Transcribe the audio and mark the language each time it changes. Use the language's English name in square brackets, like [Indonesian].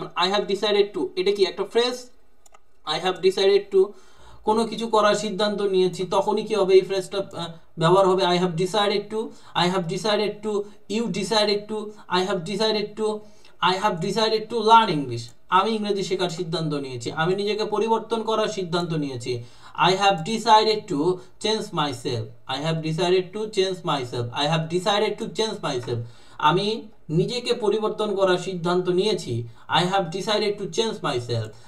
[English] I have decided to [Bangla] এটা কি একটা phrase? I have decided to কোনো কিছু করার সিদ্ধান্ত নিয়েছি, তখনই কি হবে? এই ফ্রেজটা ব্যবহার হবে I have decided to. [English] I have decided to, you decided to, I have decided to, I have decided to learn English. [Bangla] আমি ইংরেজি শেখার সিদ্ধান্ত নিয়েছি, আমি নিজেকে পরিবর্তন করার সিদ্ধান্ত নিয়েছি। [English] I have decided to change myself. I have decided to change myself. I have decided to change myself. [Bangla] আমি নিজেকে পরিবর্তন করার সিদ্ধান্ত নিয়েছি। [English] I have decided to change myself.